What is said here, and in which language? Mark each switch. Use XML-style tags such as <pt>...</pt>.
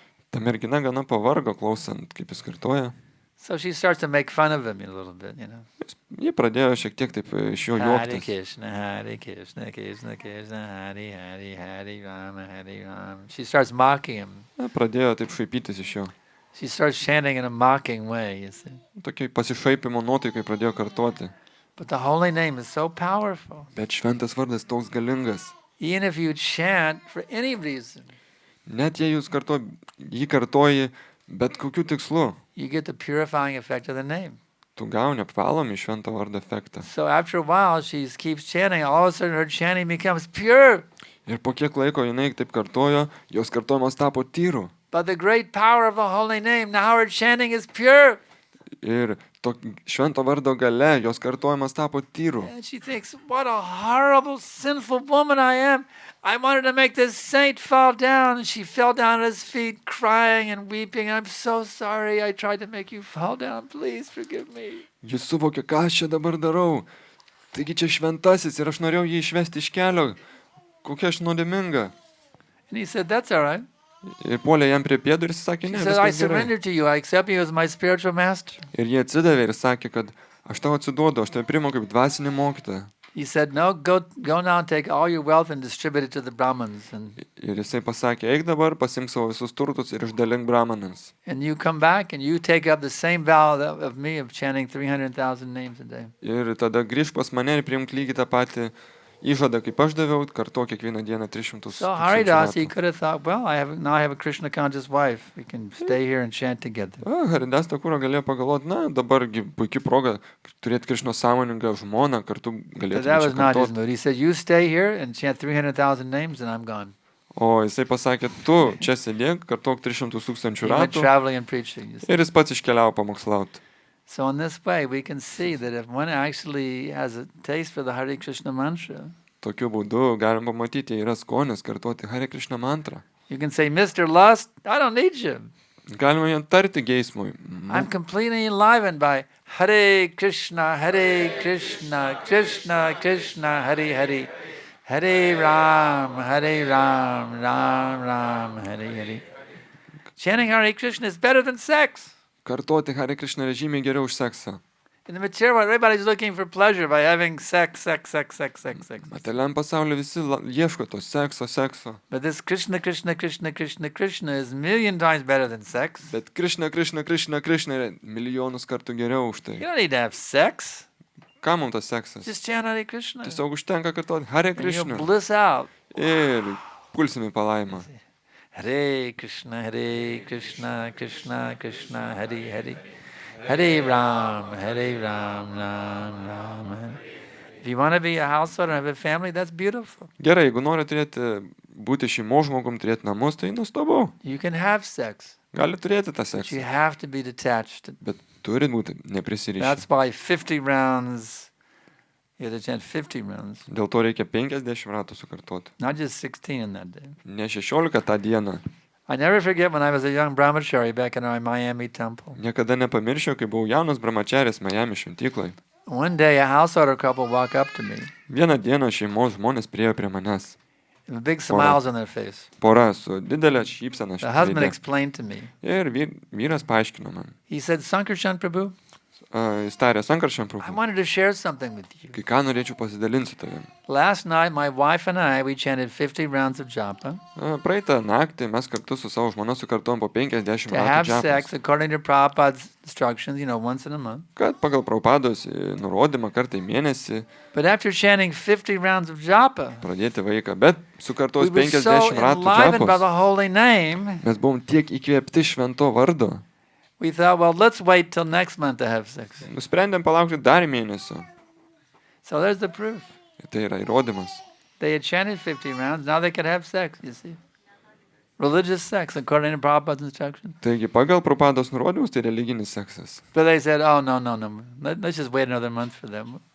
<lt>Ta mergina gana pavargo klausant, kaip jis kartoja.</lt> <en>So she starts to make fun of him a little bit, you know.</en> <lt>Ji pradėjo šiek tiek taip iš jo</lt> <sa>Hare</sa> <lt>juoktis.</lt> <sa>Krishna, Hare Krishna, Krishna Krishna, Hare Hare, Hare Ram, Hare Ram.</sa> <en>She starts mocking him.</en> <lt>Na, pradėjo taip šaipytis iš jo.</lt> <en>She starts chanting in a mocking way, you see.</en> <lt>Tokiai pasišaipimo nuotaikai pradėjo kartoti.</lt> <en>But the holy name is so powerful.</en> <lt>Bet šventas vardas toks galingas.</lt> <en>Even if you chant for any reason,</en> <lt>Net jei jūs jį kartoji, bet kokiu tikslu,</lt> <en>you get the purifying effect of the name.</en> <lt>tu gauni apvalomį švento vardo efektą.</lt> <en>So after a while, she keeps chanting. All of a sudden, her chanting becomes pure.</en> <lt>Ir po kiek laiko jinai taip kartojo, jos kartojimas tapo tyru.</lt> <en>By the great power of the holy name, now her chanting is pure.</en> <lt>Ir to švento vardo gale jos kartojimas tapo tyru.</lt> <en>And she thinks, what a horrible, sinful woman I am. I wanted to make this saint fall down. And she fell down at his feet, crying and weeping. I'm so sorry. I tried to make you fall down. Please forgive me.</en> <lt>Jis suvokė, ką aš čia dabar darau. Taigi čia šventasis ir aš norėjau jį išvesti iš kelio. Kokia aš nuodėminga.</lt> <en>And he said, that's all right.</en> <lt>Ir puolė jam prie pėdų ir jis sakė,</lt> <en>She</en> <lt>ne,</lt> <en>said, I</en> <lt>viskas gerai.</lt> <en>surrender to you. I accept you as my spiritual master.</en> <lt>Ir jie atsidavė ir sakė, kad aš tau atsiduodu, aš tave priimu kaip dvasinį mokytoją.</lt> <en>He said, no, go now and take all your wealth and distribute it to the Brahmins.</en> <lt>Ir jisai pasakė, eik dabar, pasimk savo visus turtus ir išdalink brahmanams.</lt> <en>And you come back and you take up the same vow of me of chanting 300,000 names a day.</en> <lt>Ir tada grįžk pas mane ir priimk lygiai tą patį įžadą, kaip aš daviau, kartuok kiekvieną dieną 300</lt> <en>So</en> <lt>tūkstančių</lt> <en>Haridas, he</en> <lt>metų.</lt> <en>could have thought, well, now I have a Krishna conscious wife. We can stay here and chant together.</en> <lt>Haridas Thakura galėjo pagalvoti, na, dabargi puikia proga turėti Krišnos sąmoningą žmoną, kartu</lt> <en>But</en> <lt>galėtume</lt> <en>that</en> <lt>čia</lt> <en>was not his</en> <lt>kartoti.</lt> <en>mood. He said, you stay here and chant 300,000 names and I'm gone.</en> <lt>O jisai pasakė, tu čia sėdėk, kartuok 300 tūkstančių</lt> <en>He went</en> <lt>ratų.</lt> <en>traveling and preaching. You see.</en> <lt>Ir jis pats iškeliavo pamokslauti.</lt> <en>So in this way, we can see that if one actually has a taste for the Hare Krishna mantra,</en> <lt>Tokiu būdu galim pamatyti, yra skonis kartuoti Hare Krishna mantrą.</lt> <en>you can say, Mr. Lust, I don't need you.</en> <lt>Galima jam tarti geismui.</lt> <en>I'm completely enlivened by</en> <sa>Hare Krishna, Krishna Krishna, Hare Hare, Hare Ram, Ram Ram, Hare Hare.</sa> <en>Chanting Hare Krishna is better than sex.</en> <lt>Kartoti Hare Krishna yra žymiai geriau už seksą.</lt> <en>In the material world, everybody's looking for pleasure by having sex.</en> <lt>Materialiam pasauliu visi ieško to sekso.</lt> <en>But this Krishna is a million times better than sex.</en> <lt>Bet Krishna yra milijonus kartų geriau už tai.</lt> <en>You don't need to have sex.</en> <lt>Kam mums tas seksas?</lt> <en>Just chant Hare Krishna.</en> <lt>Tiesiog užtenka kartoti Hare</lt> <en>And you'll</en> <lt>Krishna.</lt> <en>bliss out.</en> <lt>Ir pulsime palaimą.</lt> <sa>Hare Krishna, Krishna Krishna, Hare Hare. Hare Ram, Ram Ram, Hare.</sa> <en>If you want to be a household and have a family, that's beautiful.</en> <lt>Gerai, jeigu nori būti šeimos žmogum, turėti namus, tai nuostabu.</lt> <en>You can have sex,</en> <lt>Gali turėti tą</lt> <en>but you</en> <lt>seksą.</lt> <en>have to be detached.</en> <lt>Bet turi būti neprisirišę.</lt> <en>That's why 50 rounds, you have to chant 50 rounds,</en> <lt>Dėl to reikia 50 ratų sukartoti.</lt> <en>not just 16 in that day.</en> <lt>Ne 16 tą dieną.</lt> <en>I never forget when I was a young brahmachari back in our Miami temple.</en> <lt>Niekada nepamiršiu, kai buvau jaunas brahmačaris Miami šventyklai.</lt> <en>One day a householder couple walked up to me</en> <lt>Vieną dieną šeimos žmonės priėjo prie manęs.</lt> <en>with big smiles on their face.</en> <lt>Pora su didelė šypsena</lt> <en>The husband</en> <lt>veide.</lt> <en>explained to me.</en> <lt>Ir vyras paaiškino man.</lt> <en>He said, Sankarshan Prabhu,</en> <lt>Jis tarė, Sankaršam</lt> <en>I</en> <lt>prabhu.</lt> <en>wanted to share something with you.</en> <lt>Kai ką norėčiau pasidalinti su tavim.</lt> <en>Last night, my wife and I, we chanted 50 rounds of japa</en> <lt>Praeitą naktį mes kartu su savo žmona sukartuom po 50</lt> <en>to have</en> <lt>ratų</lt> <en>sex</en> <lt>džiapus.</lt> <en>according to Prabhupada's instructions, once in a month.</en> <lt>Kad pagal Prabhupados nurodymą kartą į mėnesį</lt> <en>But after chanting 50 rounds of japa,</en> <lt>pradėti vaiką. Bet</lt> <en>we</en> <lt>sukartos</lt> <en>were</en> <lt>50</lt> <en>so</en> <lt>ratų</lt> <en>enlivened by</en> <lt>džiapus.</lt> <en>the holy name,</en> <lt>Mes buvom tiek įkvėpti švento vardo.</lt> <en>we thought, well, let's wait till next month to have sex.</en> <lt>Nusprendėm palaukti dar mėnesio.</lt> <en>So there's the proof.</en> <lt>Tai yra įrodymas.</lt> <en>They had chanted 50 rounds, now they could have sex, you see. Religious sex, according to Prabhupada's instruction.</en> <lt>Taigi pagal Prabhupados nurodymus tai religinis seksas.</lt> <en>But they said, oh, no. Let's just wait another month for them.</en>